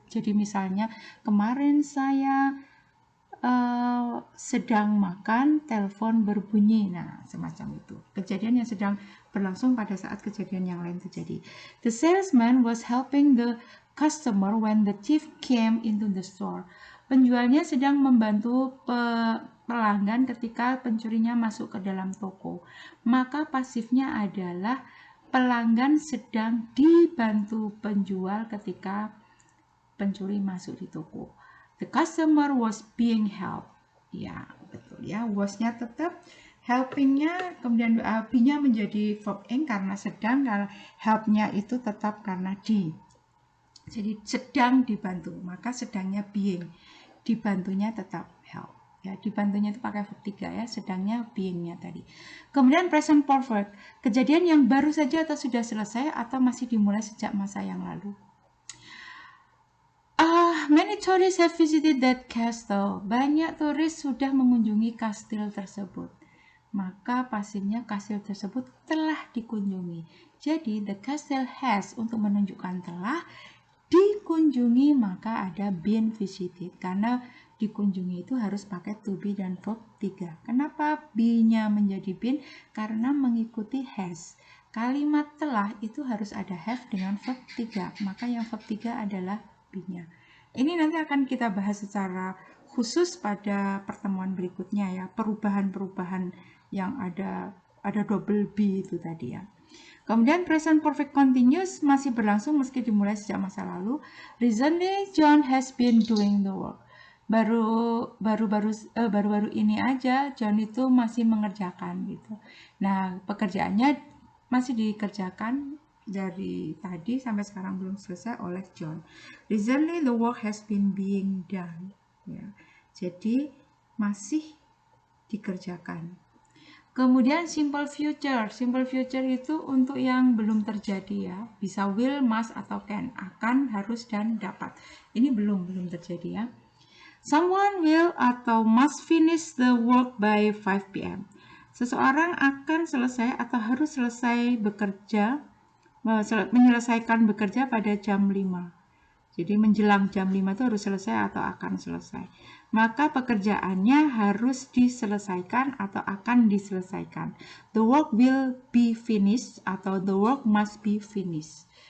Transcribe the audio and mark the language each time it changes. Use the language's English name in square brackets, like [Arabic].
[Indonesian] Jadi misalnya kemarin saya sedang makan, telepon berbunyi. Nah, semacam itu. Kejadian yang sedang berlangsung pada saat kejadian yang lain terjadi. [English] The salesman was helping the customer when the thief came into the store. [Indonesian] Penjualnya sedang membantu pelanggan ketika pencurinya masuk ke dalam toko. Maka pasifnya adalah pelanggan sedang dibantu penjual ketika pencuri masuk di toko. [English] The customer was being helped. [Indonesian] Ya, betul ya. Was-nya tetap, helping-nya, kemudian be-nya menjadi verb ing karena sedang, kalau help-nya itu tetap karena di. Jadi sedang dibantu, maka sedangnya being. Dibantunya tetap help. Ya, dibantunya itu pakai verb 3 ya, sedangnya being-nya tadi. Kemudian present perfect, kejadian yang baru saja atau sudah selesai atau masih dimulai sejak masa yang lalu. [English] Many tourists have visited that castle. [Indonesian] Banyak turis sudah mengunjungi kastil tersebut. Maka pasifnya kastil tersebut telah dikunjungi. Jadi [English] the castle has [Indonesian] untuk menunjukkan telah dikunjungi, maka ada [English] been visited. [Indonesian] Karena dikunjungi itu harus pakai to be dan verb 3. Kenapa be-nya menjadi been? Karena mengikuti has. Kalimat telah itu harus ada have dengan verb 3. Maka yang verb 3 adalah be-nya. Ini nanti akan kita bahas secara khusus pada pertemuan berikutnya ya, perubahan-perubahan yang ada double be itu tadi ya. Kemudian present perfect continuous masih berlangsung meski dimulai sejak masa lalu. [English] Recently John has been doing the work. [Indonesian] Baru-baru ini aja John itu masih mengerjakan gitu. Nah, pekerjaannya masih dikerjakan dari tadi sampai sekarang belum selesai oleh John. [English] Recently the work has been being done. [Indonesian] Ya. Jadi masih dikerjakan. Kemudian simple future itu untuk yang belum terjadi ya, bisa will, must atau can, akan, harus dan dapat. Ini belum terjadi ya. [English] Someone will [Indonesian] atau [English] must finish the work by 5 p.m. [Indonesian] Seseorang akan selesai atau harus selesai bekerja, menyelesaikan bekerja pada jam 5. Jadi menjelang jam 5 itu harus selesai atau akan selesai. Maka pekerjaannya harus diselesaikan atau akan diselesaikan. [English] The work will be finished [Indonesian] atau [English] the work must be finished.